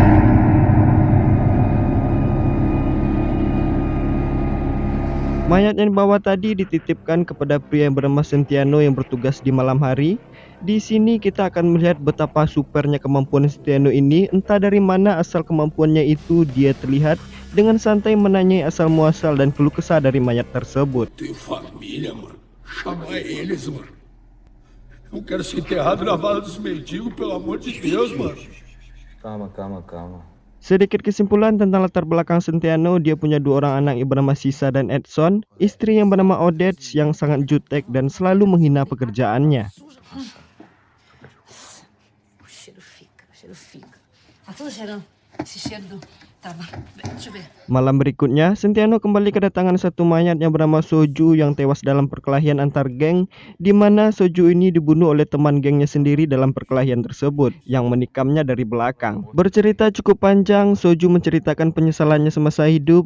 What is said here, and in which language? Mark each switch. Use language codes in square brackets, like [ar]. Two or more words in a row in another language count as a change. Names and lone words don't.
[id] Mayat yang dibawa tadi dititipkan kepada pria yang bernama Sentiano yang bertugas di malam hari. Di sini kita akan melihat betapa supernya kemampuan Sentiano ini. Entah dari mana asal kemampuannya itu, dia terlihat dengan santai menanyai asal muasal dan keluh kesah dari mayat tersebut. [pt] Tenho família, mano. Chama eles, mano. Eu quero ser enterrado na vala dos mendigos, pelo amor de Deus, mano. Calma. [id] Sedikit kesimpulan tentang latar belakang Sentiano, dia punya dua orang anak yang bernama Sisa dan Edson, istri yang bernama Odette yang sangat jutek dan selalu menghina pekerjaannya. [pt] O cheiro fica. Tá tudo cheirando. Esse cheiro do... Tá, deixa eu ver. [id] Malam berikutnya, Sentiano kembali kedatangan satu mayat yang bernama Soju yang tewas dalam perkelahian antar geng, di mana Soju ini dibunuh oleh teman gengnya sendiri dalam perkelahian tersebut, yang menikamnya dari belakang. Bercerita cukup panjang, Soju menceritakan penyesalannya semasa hidup.